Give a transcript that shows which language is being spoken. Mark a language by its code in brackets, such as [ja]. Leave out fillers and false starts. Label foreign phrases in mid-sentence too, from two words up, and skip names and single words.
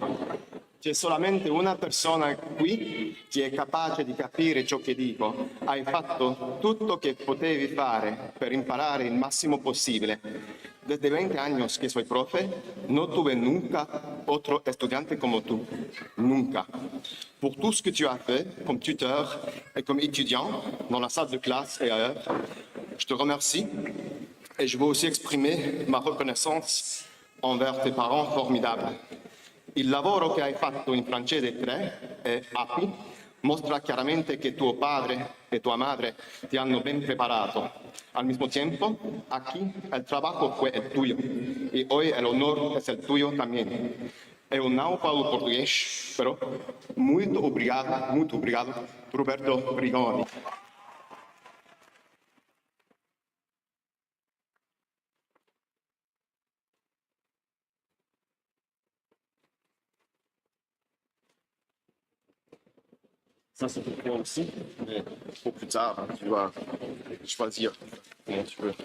[it] C'è solamente una persona qui che è capace di capire ciò che dico. Hai fatto tutto che potevi fare per imparare il massimo possibile. [es] Desde 20 años que soy profe, no tuve nunca otro estudiante como tú. Nunca. [fr] Pour tout ce que tu as fait comme tuteur et comme étudiant dans la salle de classe et ailleurs, je te remercie et je veux aussi exprimer ma reconnaissance envers tes parents formidables. [it] Il lavoro che hai fatto in francese 3 e API mostra chiaramente che tuo padre e tua madre ti hanno ben preparato. [es] Al mismo tiempo, aquí el trabajo fue el tuyo y hoy el honor es el tuyo también. [pt] Eu não falo português, pero muito obrigado, Roberto Rigoni. [fr] Ça, c'est pour toi aussi, mais pour plus tard, tu vas choisir comment tu veux.